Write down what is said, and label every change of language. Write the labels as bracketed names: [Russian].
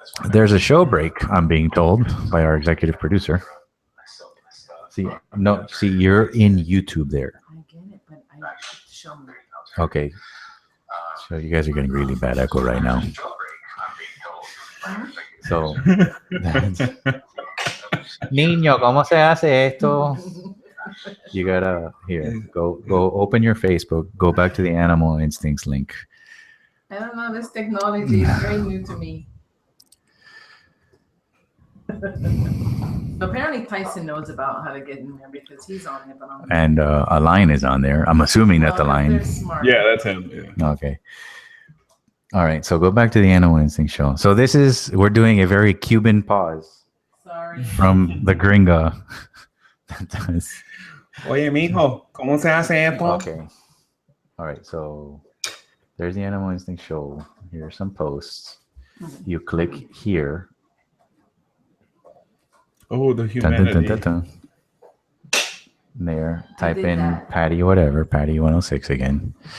[English] There's a show break, I'm being told by our executive producer. See, you're in YouTube there. I get it, but I show me. Okay. So you guys are getting really bad echo right now. [Spanish] So, Niño, ¿cómo se hace esto? [English] You gotta go open your Facebook, go back to the Animal Instincts link. I don't know, this technology is very new to me. So apparently Tyson knows about how to get in there because he's on it, but and a line is on there. I'm assuming that the line. Yeah, that's him. Yeah. Okay. All right, so go back to the Animal Instinct show. So we're doing a very Cuban pause. Sorry. From the gringa. [Spanish] Oye, mijo, ¿cómo se hace esto? [English] Okay. All right, so there's the Animal Instinct show. Here are some posts. You click here. Oh, the humanity. Dun, dun, dun, dun, dun. There, type in Patty whatever, Patty 106 again.